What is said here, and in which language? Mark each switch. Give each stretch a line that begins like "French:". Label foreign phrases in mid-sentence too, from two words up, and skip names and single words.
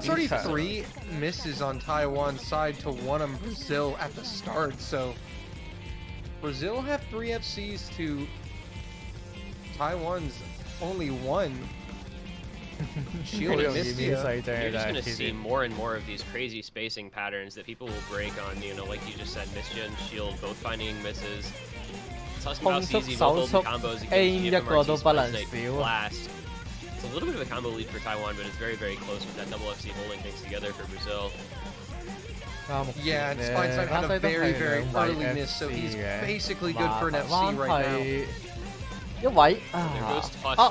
English: That's already 3 misses on Taiwan's side to 1 on Brazil at the start, so Brazil have 3 FCs to Taiwan's only 1. Shield and Mistia. You're just going to see more and more of these crazy spacing patterns that people will break on, you know, like you just said, Mistia and Shield both finding misses.
Chinese: 控速手速 aim 一個都不能少。
English: It's a little bit of a combo lead for Taiwan, but it's very, very close with that double FC holding things together for Brazil. Yeah, and Spine's Knight had a very, very early miss, so he's basically good for an FC right now.
Chinese: 一位
English: There goes Tusk.